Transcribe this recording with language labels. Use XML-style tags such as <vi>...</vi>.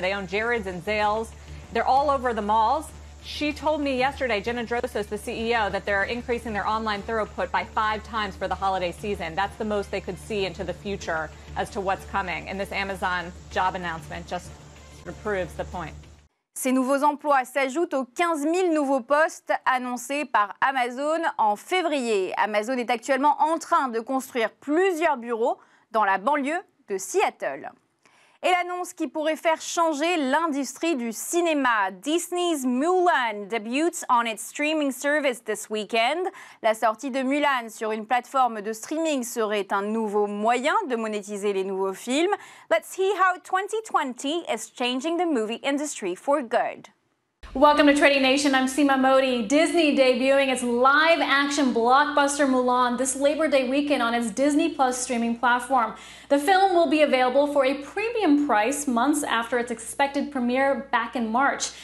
<en>They own Jared's and Zales. They're all over the malls. She told me yesterday, Jenna Drosos, the CEO, that they're increasing their online throughput by 5 times for the holiday season. That's the most they could see into the future as to what's coming. And this Amazon job announcement just sort of proves the point.</en> <fr>Ces nouveaux emplois s'ajoutent aux 15 000 nouveaux postes annoncés par Amazon en février. Amazon est actuellement en train de construire plusieurs bureaux dans la banlieue de Seattle. Et l'annonce qui pourrait faire changer l'industrie du cinéma.</fr> <en>Disney's Mulan debuts on its streaming service this weekend.</en> <fr>La sortie de Mulan sur une plateforme de streaming serait un nouveau moyen de monétiser les nouveaux films.</fr> <en>Let's see how 2020 is changing the movie industry for good. Welcome to Trading Nation. I'm Seema Modi. Disney debuting its live-action blockbuster Mulan this Labor Day weekend on its Disney Plus streaming platform. The film will be available for a premium price months after its expected premiere back in March.</en>